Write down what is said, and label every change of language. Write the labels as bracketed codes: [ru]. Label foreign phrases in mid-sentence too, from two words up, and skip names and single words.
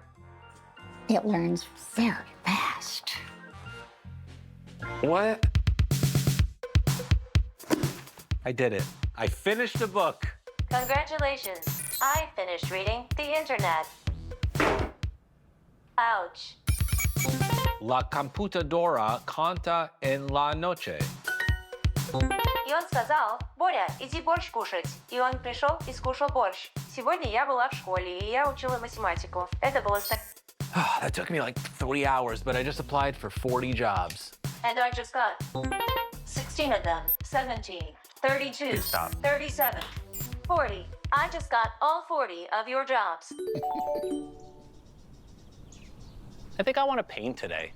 [en] It learns very fast. What? I did it. I finished the book. Congratulations. I finished reading the internet. Ouch. [es] La computadora canta en la noche. [ru] И он сказал: Боря, иди борщ кушать. И он пришел и скушал борщ. Сегодня я была в школе, и я учила математику. Это было так... [en] That took me like 3 hours, but I just applied for 40 jobs. And I just got 16 of them. 17, 32, Stop. 37, 40. I just got all 40 of your jobs. I think I want to paint today.